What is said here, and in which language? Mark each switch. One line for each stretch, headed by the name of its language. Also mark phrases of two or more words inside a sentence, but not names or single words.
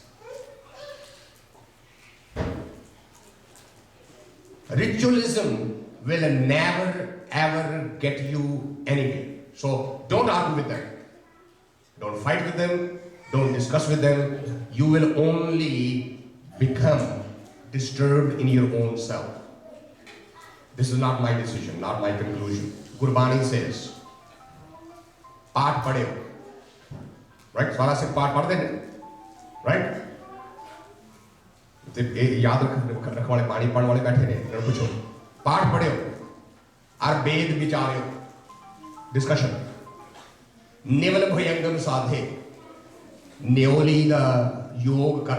English: Ritualism will never ever get you anywhere. So don't argue with them. Don't fight with them. Don't discuss with them. You will only become disturbed in your own self. This is not my decision, not my conclusion. Gurbani says,
Punjabi: ਪਾਠ ਪੜ੍ਹਿਓ. Right? ਸਵਾਰਾ ਸੇ ਪਾਠ ਪੜ੍ਹੇ ਨੇ. Right? ਤੇ ਇਹ ਯਾਦ ਰੱਖਣ ਵਾਲੇ ਬਾਣੀ ਪੜ੍ਹਨ ਵਾਲੇ ਬੈਠੇ ਨੇ, ਇਹਨਾਂ ਨੂੰ ਪੁੱਛੋ, ਪਾਠ ਪੜ੍ਹਿਓ ਔਰ ਵੇਦ ਵਿਚਾਰਿਓ, ਡਿਸਕਸ਼ਨ। ਨਿਵਲ ਭਯੰਗਮ ਸਾਧੇ, ਨਿਉਲੀ ਦਾ ਯੋਗ ਕਰਨਾ।